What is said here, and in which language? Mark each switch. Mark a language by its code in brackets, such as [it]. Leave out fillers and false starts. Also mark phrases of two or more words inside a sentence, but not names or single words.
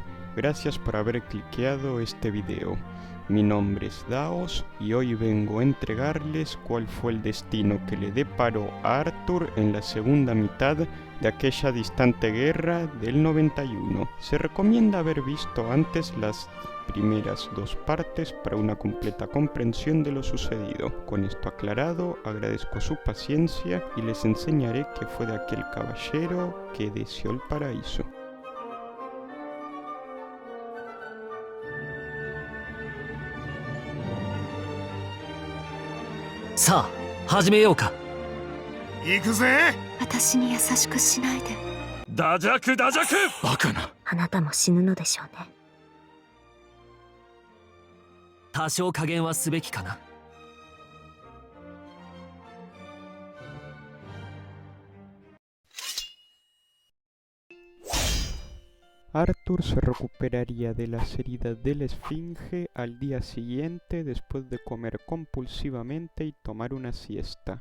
[es] Gracias por haber cliqueado este video. Mi nombre es Daos y hoy vengo a entregarles cuál fue el destino que le deparó a Arthur en la segunda mitad de aquella distante guerra del 91. Se recomienda haber visto antes las primeras dos partes para una completa comprensión de lo sucedido. Con esto aclarado, agradezco su paciencia y les enseñaré qué fue de aquel caballero que deseó el paraíso. [ja] さあ始めようか。行くぜ。私に優しくしないで。ダジャクダジャク。バカな。あなたも死ぬのでしょうね。多少加減はすべきかな。 [es] Arthur se recuperaría de las heridas de la esfinge al día siguiente después de comer compulsivamente y tomar una siesta.